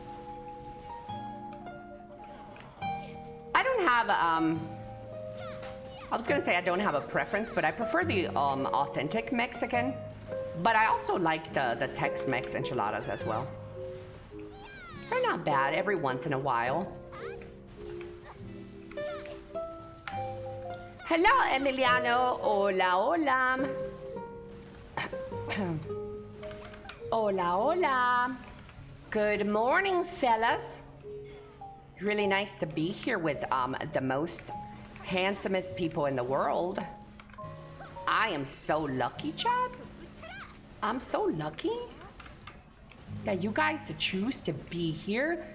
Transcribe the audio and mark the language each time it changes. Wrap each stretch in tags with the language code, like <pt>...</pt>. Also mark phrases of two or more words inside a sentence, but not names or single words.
<en>I don't have, I was gonna say I don't have a preference, but I prefer the authentic Mexican, but I also like the Tex-Mex enchiladas as well. They're not bad every once in a while. Hello, Emiliano.</en> <es>Hola, hola. Hola, hola.</es> <en>Good morning, fellas. It's really nice to be here with the most handsomest people in the world. I am so lucky, Chad. I'm so lucky that you guys choose to be here.</en>